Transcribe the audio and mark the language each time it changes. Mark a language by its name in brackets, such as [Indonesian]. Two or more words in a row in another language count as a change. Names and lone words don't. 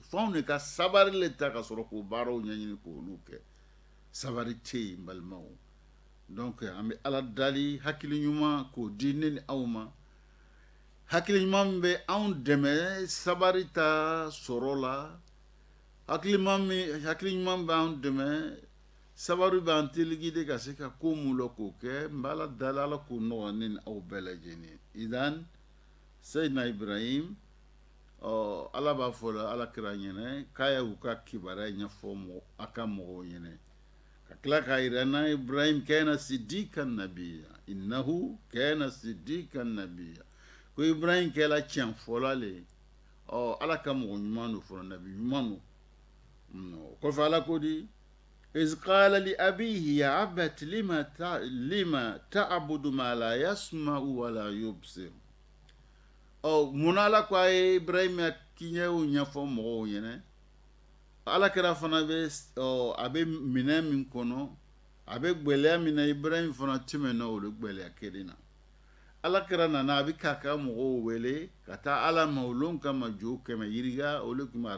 [Bambara] fo anw de ka sabari le ta ka sɔrɔ k'o baaraw ɲɛɲini k'olu kɛ sabari tɛ yen n balimaw donc an bɛ ala dali hakili ɲuman k'o di ne ni aw ma hakili ɲuman min bɛ anw dɛmɛ sabari ta sɔrɔ la hakili ɲuman bɛ anw dɛmɛ sabari b'an teligi de ka se ka ko mun la k'o kɛ n bɛ ala dali ala k'o nɔgɔya ne ni aw bɛɛ lajɛlen idan Seydina Ibrahim ala b'a fɔ la ala kira ɲɛnɛ k'a y'u ka kibaruya ɲɛfɔ a ka mɔgɔw ɲɛnɛ ka tila k'a yira na Ibrahim [Arabic] كان صديقا نبيا إنه كان صديقا نبيا [Bambara] ko Ibrahim kɛla tiɲɛfɔla le ala ka mɔgɔ ɲuman do fɔlɔ nabi ɲuman do kɔfɛ ala ko di [Arabic] إذ قال لأبيه يا أبت لم تعبد ما لا يسمع ولا يبصر [Bambara] munna ala ko a ye Ibrahim ya kiɲɛw ɲɛfɔ mɔgɔw ɲɛnɛ ala kɛra fana a bɛ minɛn min kɔnɔ a bɛ gbɛlɛya min na Ibrahim fana tɛmɛna olu gbɛlɛya kelen na ala kɛra nana a bɛ k'a ka mɔgɔw wele ka taa ala ma olu kama jo kɛmɛ yiriga olu tun bɛ